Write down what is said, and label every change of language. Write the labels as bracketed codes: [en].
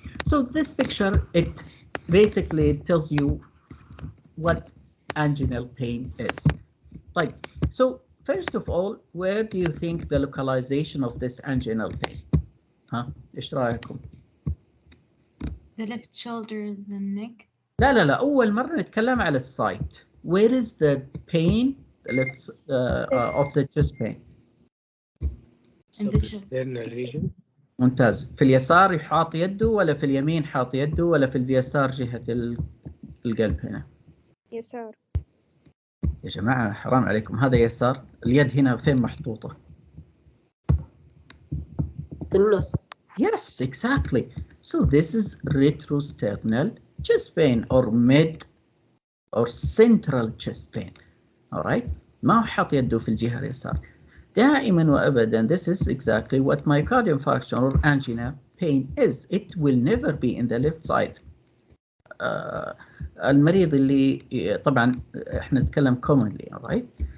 [en] So this picture, it basically tells you what anginal pain is. Like, so first of all, where do you think the localization of this anginal pain? [ar] إيش رأيكم؟ [en] The left shoulders and neck. [ar] لا أول مرة نتكلم على السايت. [en] Where is the pain, the left of the chest pain? In the chest. region. [ar] ممتاز. في اليسار حاط يده ولا في اليمين حاط يده ولا في اليسار جهة القلب هنا؟ يسار. يا جماعة حرام عليكم، هذا يسار. اليد هنا فين محطوطة؟ في النص. [en] Yes, exactly. So this is retrosternal chest pain or mid or central chest pain. All right. [ar] ما هو حاط يده في الجهة اليسار. دائما وأبدا [en] this is exactly what myocardial infarction or angina pain is. It will never be in the left side. [ar] المريض اللي طبعا احنا نتكلم [en] commonly, all right.